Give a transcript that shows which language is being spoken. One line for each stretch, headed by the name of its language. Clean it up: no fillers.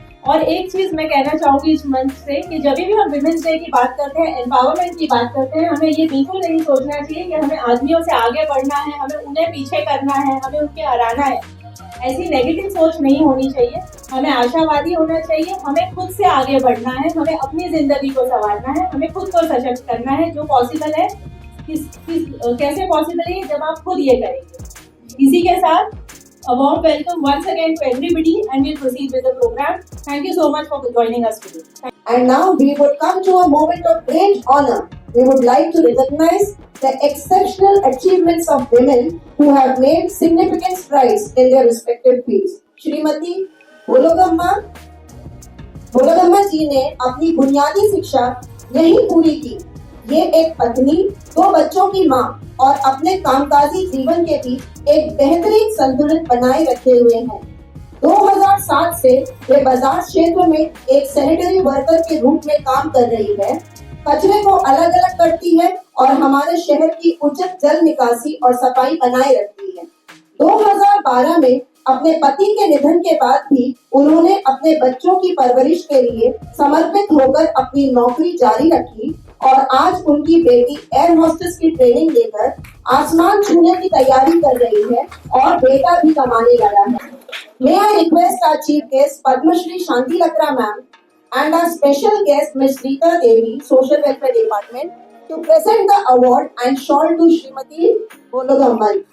Hindi: और एक चीज मैं कहना चाहूंगी इस मंच से कि जब भी हम विमेंस डे की बात करते हैं, एम्पावरमेंट की बात करते हैं, हमें ये बिल्कुल नहीं सोचना चाहिए कि हमें आदमियों से आगे बढ़ना है, हमें उन्हें पीछे करना है, हमें उनके हराना है। ऐसी नेगेटिव सोच नहीं होनी चाहिए। हमें आशावादी होना चाहिए। हमें खुद से आगे बढ़ना है, हमें अपनी जिंदगी को संवारना है, हमें खुद को सशक्त करना है। जो पॉसिबल है कैसे पॉसिबल है जब आप खुद ये करेंगे। इसी के साथ
English: a warm welcome once again to everybody and we'll proceed with the program. Thank you so much for joining us today. And now we would come to a moment of great honor. We would like to recognize the exceptional achievements of women who have made significant strides in their respective fields.
Hindi: Shrimati बोलोगम्मा जी ने अपनी बुनियादी शिक्षा यहीं पूरी की। ये एक पत्नी, 2 बच्चों की माँ और अपने कामकाजी जीवन के बीच एक बेहतरीन संतुलन बनाए रखे हुए हैं। 2007 से वे बाजार क्षेत्र में एक सैनिटरी वर्कर के रूप में काम कर रही है। कचरे को अलग अलग करती है और हमारे शहर की उचित जल निकासी और सफाई बनाए रखती है। 2012 में अपने पति के निधन के बाद भी उन्होंने अपने बच्चों की परवरिश के लिए समर्पित होकर अपनी नौकरी जारी रखी और आज उनकी बेटी एयर होस्टेस की ट्रेनिंग लेकर आसमान छूने की तैयारी कर रही है और बेटा भी कमाने लगा है।
English: May I request our chief guest Padmashri Shanti Lakra ma'am and our special guest Ms. Rita Devi, Social Welfare Department, to present the award and shawl to Srimati Boologamma.